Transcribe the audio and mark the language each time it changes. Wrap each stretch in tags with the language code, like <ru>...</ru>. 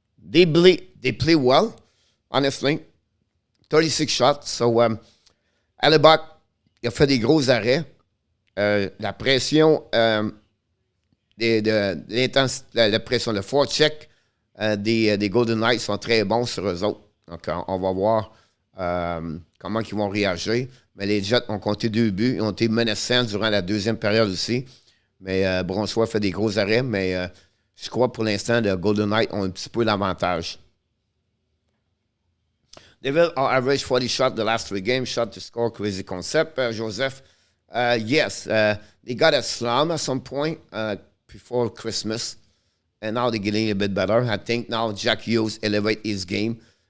<en>They play well, honestly. 36 shots.</en> <fr>So, Hellebuyck, il a fait des gros arrêts. La pression... la pression, le forecheck des Golden Knights sont très bons sur eux autres. Donc, on va voir comment ils vont réagir. Mais les Jets ont compté 2 buts. Ils ont été menaçants durant la deuxième période aussi. Mais Bronswell fait des gros arrêts. Mais je crois pour l'instant, les Golden Knights ont un petit peu l'avantage.</fr> <en>Devils are average 40 shots the last 3 games. Shot to score, crazy concept. Joseph, yes, they got a slump at some point. Before Christmas, and now they're getting a bit better. I think now Jack Hughes elevate his game.</en>